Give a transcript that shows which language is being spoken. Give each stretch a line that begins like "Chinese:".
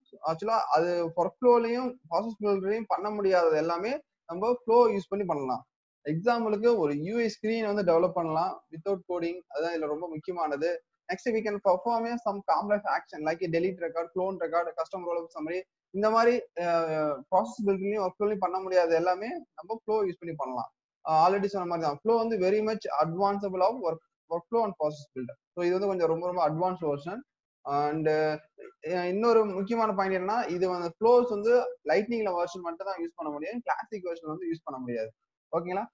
Tamil: ஆக்சுவலா அது work ஃப்ளோலையும் process பில்டரையும் பண்ண முடியாதது எல்லாமே நம்ம ஃப்ளோ யூஸ் பண்ணி பண்ணலாம். எக்ஸாம்பிளுக்கு ஒரு யூஐ ஸ்கிரீன் வந்து டெவலப் பண்ணலாம்
English: Without coding.
Tamil: அதுதான் இதுல ரொம்ப முக்கியமானது.
English: Next, we can perform some complex action like a delete record, clone record, custom rollup summary.
Tamil: இந்த மாதிரி ப்ராசஸ் பில்டிங்லையும் ஒர்க் ஃப்ளோலையும் பண்ண முடியாது எல்லாமே நம்ம ஃப்ளோ யூஸ் பண்ணி பண்ணலாம். ஆல்ரெடி சொன்ன மாதிரி தான் ஃப்ளோ வந்து
English: Very much advanceable of work flow and process builder.
Tamil: So இது வந்து கொஞ்சம் ரொம்ப ரொம்ப அட்வான்ஸ் வெர்ஷன். அண்ட் இன்னொரு முக்கியமான பாயிண்ட் என்னன்னா, இது வந்து ஃப்ளோஸ் வந்து லைட்னிங்ல வெர்ஷன் மட்டும் தான் யூஸ் பண்ண முடியும், கிளாசிக் வெர்ஷன் வந்து யூஸ் பண்ண முடியாது. ஓகேங்களா?